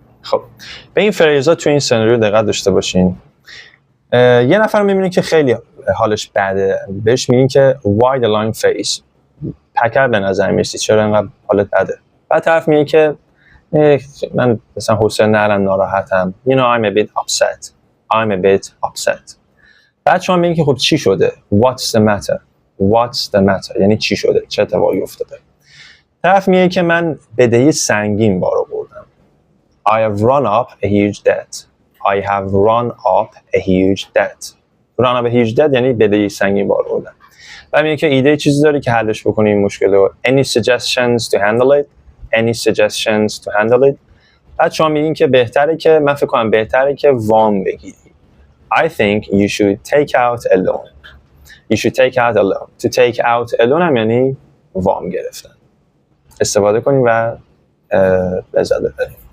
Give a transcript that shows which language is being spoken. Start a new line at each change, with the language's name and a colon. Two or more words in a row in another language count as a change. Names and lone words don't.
Persian: خب به این فریزا تو این سناریو دقت داشته باشین. یه نفر میبینید که خیلی حالش بده، بهش میگین که
English: why the long face،
Persian: پکر به نظر میرسی، چرا اینقدر حالت بده. بعد طرف میگه که من مثلا حوصله ندارم، ناراحتم.
English: You know I'm a bit upset. I'm a bit upset.
Persian: بعد شما میگین که خب چی شده؟
English: What's the matter? What's the matter؟
Persian: یعنی چی شده؟ چه اتفاقی افتاده؟ طرف میگه که من بدهی سنگین بار آوردم.
English: I have run up a huge debt. I have run up a huge debt. Run up a huge debt
Persian: یعنی بدهی سنگین بار آوردم. بعد میگه که ایده چیزی داری که حلش بکنی این مشکل رو.
English: Any suggestions to handle it? Any suggestions to handle it؟
Persian: بعد شما میگین که بهتره که من فکر کنم بهتره که وام بگیری.
English: I think you should take out a loan. You should take out a loan. To take out a loan
Persian: هم یعنی وام گرفتن. استفاده کنیم و لذت ببریم.